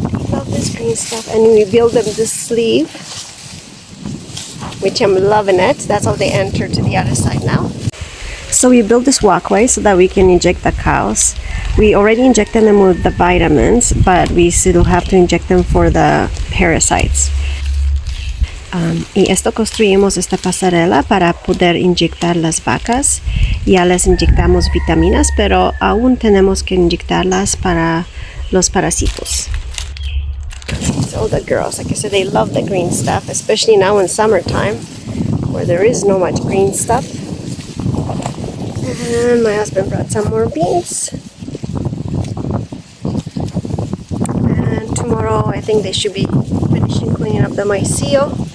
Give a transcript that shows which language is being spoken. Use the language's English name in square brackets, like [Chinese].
[English] Love this green stuff. And we build them this sleeve, which I'm loving it. That's how they enter to the other side now. So we built this walkway so that we can inject the cows. We already injected them with the vitamins, but we still have to inject them for the parasites. [Spanish] Y esto construimos esta pasarela para poder inyectar las vacas. Ya les inyectamos vitaminas, pero aún tenemos que inyectarlas para los parásitos. [English] So the girls, like I said, they love the green stuff, especially now in summertime where there is no much green stuff. And my husband brought some more beans. And tomorrow I think they should be finishing cleaning up the myceo.